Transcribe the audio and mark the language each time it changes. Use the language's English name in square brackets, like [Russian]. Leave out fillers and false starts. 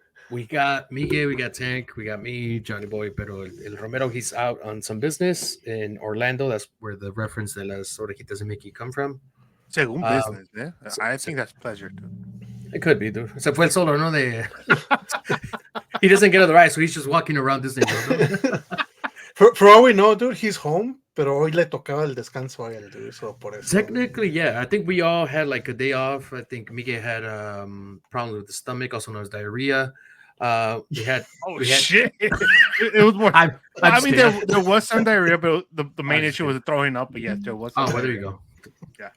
[English] We got Miguel, we got Tank, we got me, Johnny Boy, [Spanish] pero el Romero, [English] he's out on some business in Orlando. That's where the reference [Spanish] de las orejitas de Mickey [English] come from. [Spanish] Según [English] business, [Spanish] eh? [English] I think that's pleasure, too. It could be, dude. [Spanish] Se fue el solo, ¿no? [English] He doesn't get on the ride, so he's just walking around Disney World, ¿no? For all we know, dude, he's home, [Spanish] pero hoy le tocaba el descanso a él, [English] dude, so [Spanish] por eso. [English] Technically, yeah. I think we all had like a day off. I think Miguel had problems with the stomach, also known as diarrhea. We had shit. It was more. I mean, there was some diarrhea, but the main issue was throwing up. But yes, there was. Well, there you go. Yeah.